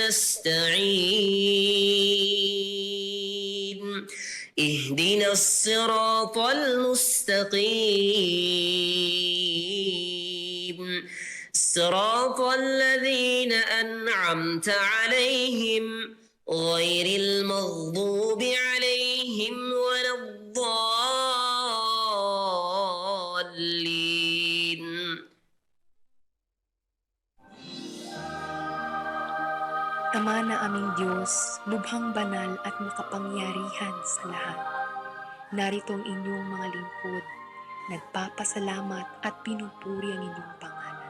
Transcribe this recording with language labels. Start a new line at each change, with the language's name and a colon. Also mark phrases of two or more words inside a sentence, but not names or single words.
Arabic: نستعين اهدنا الصراط المستقيم صراط الذين أنعمت عليهم غير المغضوب عليهم ولا الضالين.
Filipino: Ama na aming Diyos, lubhang banal at makapangyarihan sa lahat. Narito ang inyong mga lingkod, nagpapasalamat at pinupuri ang inyong pangalan.